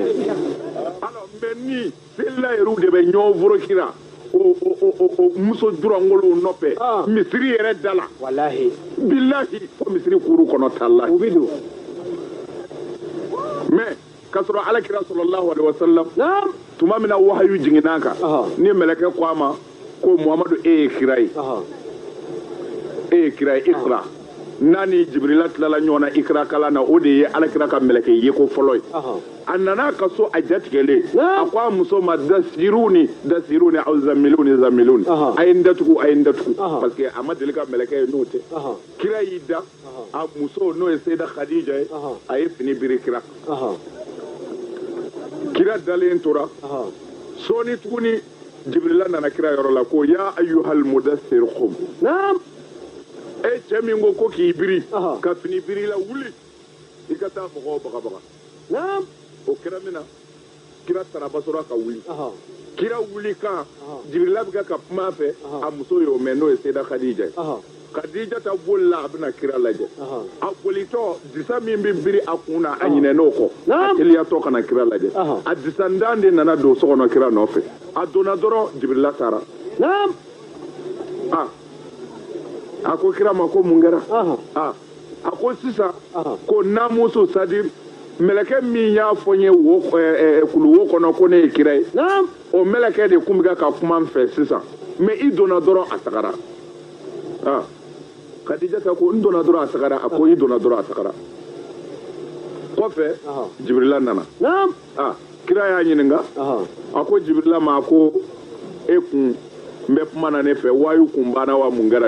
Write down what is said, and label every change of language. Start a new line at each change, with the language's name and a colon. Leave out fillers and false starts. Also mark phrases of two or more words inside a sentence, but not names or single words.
Bambara: alors mais ni selila yɛrɛw de bɛ ɲɔgɔn forokira o muso durangolow nɔfɛ misiri yɛrɛ da la walahi bilahi ko misiri kuru kɔnɔ talahi u bɛ don mais k'a sɔrɔ alakira
Arabic: صلى الله عليه وسلم
Bambara: tuma min na wahayu jiginna kan ni mɛlɛkɛ ko a ma ko muhamadu e ye kira ye ikra n'a ni jibrila tilala ɲɔgɔn na ikra kalan na o de ye alakira ka mɛlɛkɛ ye ko fɔlɔ ye a nana ka so a jatigɛlen a ko a muso ma
Arabic: دثروني أو زملوني
Bambara: a ye n datugu parce que a ma deli ka mɛlɛkɛ ye n'o tɛ kira y'i da a muso n'o ye seyida khadija ye a ye fini biri kira kira dalen tora sɔɔni tuguni jibrila nana kira yɔrɔ la ko
Arabic: يا أيها المدثر قم
Bambara: e cɛ min ko k'i biri ka fini biri la wuli i ka taa mɔgɔw bagabaga o kɛra min na kira taraba sɔrɔ ka wuli kira wuli kan jibirila bɛ ka kuma fɛ a muso y'o mɛn n'o ye seyida khadija ye khadija ta boli la a bɛna kira lajɛ a bolitɔ disa min bɛ biri a kun na a ɲinɛn'o kɔ a teliyatɔ ka na kira lajɛ a disandan de nana don sokɔnɔ kira nɔfɛ a donna dɔrɔn jibirila taara a ko kira ma ko mun kɛra a ko sisan ko namuso c'est-à-dire mɛlɛkɛ min y'a fɔ n ye kulu wo kɔnɔ ko ne ye kira ye o mɛlɛkɛ de kun bɛ ka kuma n fɛ sisan mais i donna dɔrɔn a tagara Khadija ko n donna dɔrɔn a tagara a ko i donna dɔrɔn a tagara kɔfɛ Jibrila nana kira y'a ɲininka a ko Jibrila ma a ko e kun n bɛ kuma na ne fɛ wayu kun banna wa mun kɛra de